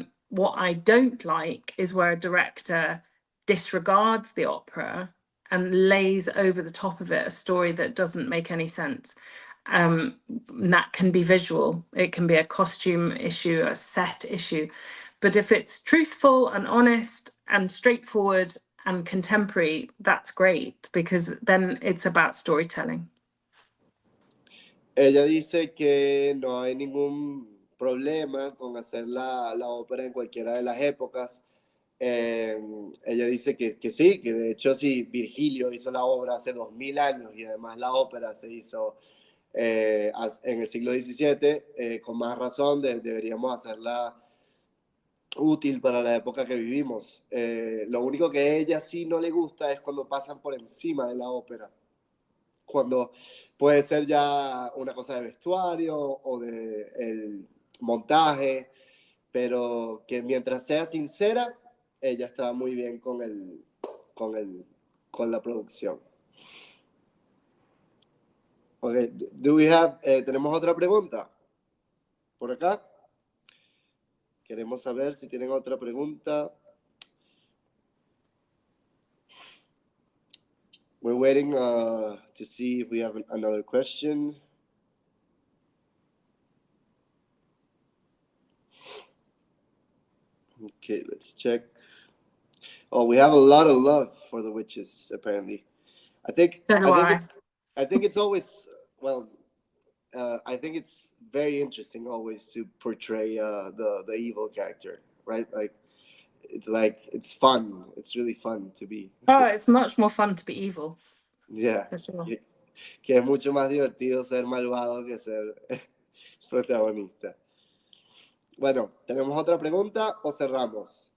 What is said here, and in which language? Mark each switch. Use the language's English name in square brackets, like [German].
[English] What I don't like is where a director disregards the opera and lays over the top of it a story that doesn't make any sense. That can be visual, it can be a costume issue, a set issue, but if it's truthful and honest and straightforward and contemporary, that's great, because then it's about storytelling. [Spanish] Ella dice que no hay ningún problema con hacer la ópera en cualquiera de las épocas. Ella dice que sí, que de hecho si Virgilio hizo la obra hace 2000 años y además la ópera se hizo en el siglo XVII, con más razón deberíamos hacerla útil para la época que vivimos. Lo único que a ella sí no le gusta es cuando pasan por encima de la ópera, cuando puede ser ya una cosa de vestuario o de el montaje, pero que mientras sea sincera, ella está muy bien con la producción. Okay, ¿tenemos otra pregunta? ¿Por acá? Queremos saber si tienen otra pregunta. [English] We're waiting to see if we have another question. Okay, let's check. Oh, we have a lot of love for the witches, apparently. I think it's always, well, I think it's very interesting always to portray the evil character, right? It's fun. It's really fun to be. Oh, it's much more fun to be evil. Yeah. For sure. [Spanish] Que es mucho más divertido ser malvado que ser protagonista. Bueno, ¿tenemos otra pregunta o cerramos?